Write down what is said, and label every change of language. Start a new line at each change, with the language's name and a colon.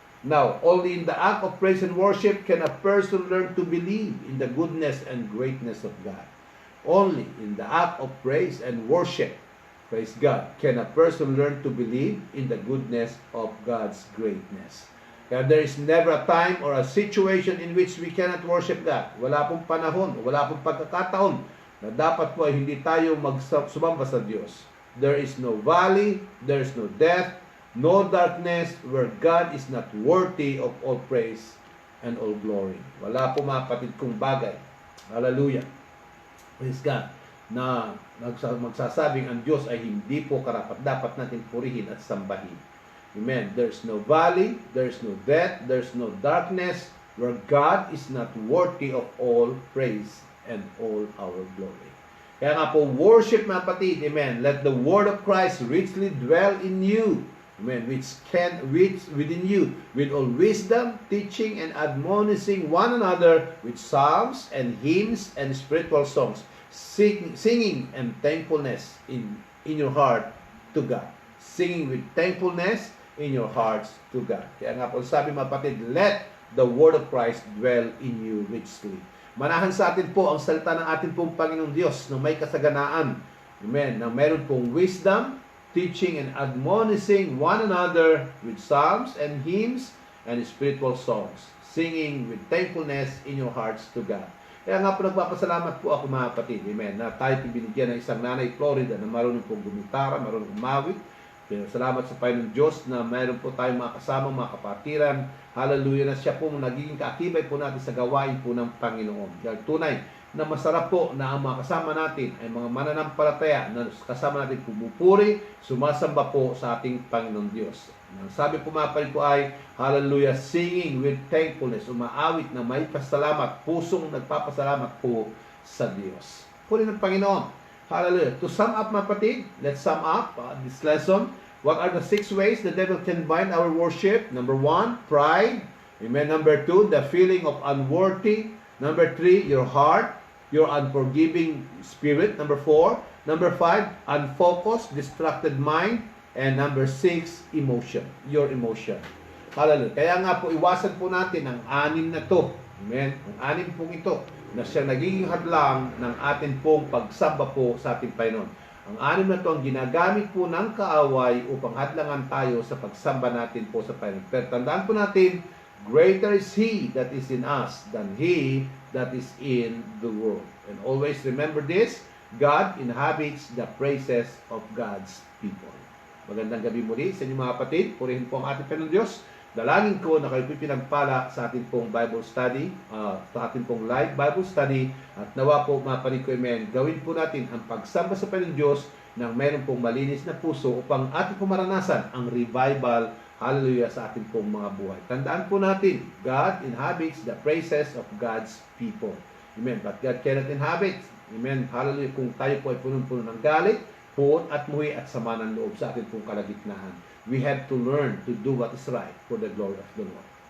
English: Now, only in the act of praise and worship can a person learn to believe in the goodness and greatness of God. Only in the act of praise and worship, praise God, can a person learn to believe in the goodness of God's greatness. Kaya there is never a time or a situation in which we cannot worship God.
Filipino: Wala pong panahon, wala pong pagkakataon na dapat po ay hindi tayo sumamba sa Diyos.
English: There is no valley, there is no death, no darkness where God is not worthy of all praise and all glory.
Filipino: Wala po mga kapatid kong bagay.
English: Hallelujah. Praise God.
Filipino: Na magsasabing ang Diyos ay hindi po karapat-dapat natin purihin at sambahin. Amen.
English: There's no valley, there's no death, there's no darkness where God is not worthy of all praise and all our glory.
Filipino: Kaya nga po,
English: worship
Filipino: mga kapatid.
English: Amen. Let the word of Christ richly dwell in you. Amen. Which within you with all wisdom, teaching and admonishing one another with psalms and hymns and spiritual songs, singing and thankfulness in your heart to God. Singing with thankfulness in your hearts to God.
Filipino: Kaya nga po sabi mga kapatid,
English: let the word of Christ dwell in you richly.
Filipino: Manahan sa atin po ang salita ng ating pong Panginoong Diyos na may kasaganaan.
English: Amen.
Filipino: Na meron pong
English: wisdom, teaching and admonishing one another with psalms and hymns and spiritual songs, singing with thankfulness in your hearts to God.
Filipino: Kaya nga po nagpapasalamat po ako mga kapatid, amen, na tayo binigyan ng isang nanay Florida na marunong pong gumitara, marunong umawit. Kaya salamat sa Panginoong Diyos na mayroon po tayong mga kasama, mga kapatiran. Hallelujah, na siya po nagiging kaakibay po natin sa gawain po ng Panginoon. Dahil tunay na masarap po na ang mga kasama natin ay mga mananampalataya na kasama natin pumupuri, sumasamba po sa ating Panginoon Diyos. Ang sabi po mga kapatid ko ay, hallelujah,
English: singing with thankfulness,
Filipino: umaawit na may pasalamat, pusong nagpapasalamat po sa Diyos. Puri ng Panginoon. Hallelujah.
English: To sum up
Filipino: mga kapatid,
English: let's sum up this lesson. What are the 6 ways the devil can bind our worship? Number 1, pride. Amen. Number 2, the feeling of unworthy. Number 3, your heart, your unforgiving spirit. Number 4. Number 5, unfocused, distracted mind. And number 6, emotion, your emotion. Hallelujah.
Filipino: Kaya nga po, iwasan po natin ang 6 na to. Amen. Ang 6 pong ito na siya nagiging hadlang ng atin pong pagsamba po sa ating Panginoon. Ang 6 na to ang ginagamit po ng kaaway upang hadlangan tayo sa pagsamba natin po sa Panginoon. Pero tandaan po natin,
English: greater is He that is in us than he that is in the world. And always remember this, God inhabits the praises of God's people.
Filipino: Magandang gabi muli sa inyo mga kapatid. Purihin po ang ating Panginoon Diyos. Dalangin ko na kayo pinagpala sa ating pong Bible study, sa ating pong live Bible study. At nawa po mga kapatid ko, amen, gawin po natin ang pagsamba sa Panginoon Diyos ng mayroon pong malinis na puso upang ating pong maranasan ang revival, hallelujah, sa ating pong mga buhay. Tandaan po natin,
English: God inhabits the praises of God's people. Amen. But God cannot inhabit,
Filipino: amen, hallelujah, kung tayo po ay punong-puno ng galit, puot at muhi at sama ng loob sa ating pong kalagitnaan.
English: We have to learn to do what is right for the glory of the Lord.